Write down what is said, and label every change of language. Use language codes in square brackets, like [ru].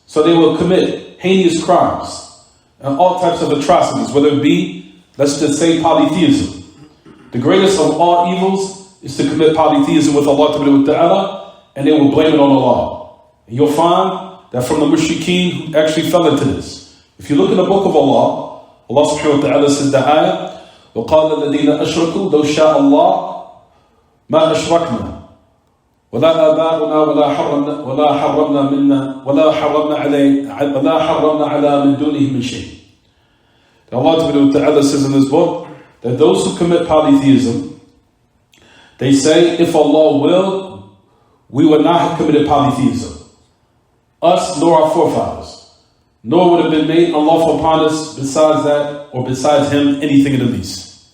[en] So they will commit heinous crimes and all types of atrocities, whether it be, let's just say, polytheism. The greatest of all evils is to commit polytheism with Allah Ta'ala, and they will blame it on Allah. And you'll find that from the mushrikeen who actually fell into this. If you look in the book of Allah, Allah subhanahu wa ta'ala says the ayah, [ar] وَقَالَ الَّذِينَ أَشْرَكُوا لَوْ شَاءَ اللَّهُ مَا أَشْرَكْنَا وَلَا آبَاؤُنَا وَلَا حَرَّمْنَا عَلَى مِن دُونِهِ مِن شَيْءٍ. [en] Allah ta'ala says in this book that those who commit polytheism, they say, if Allah willed, we would not have committed polytheism. Us nor our forefathers. Nor would have been made unlawful upon us besides that, or besides him, anything in the least.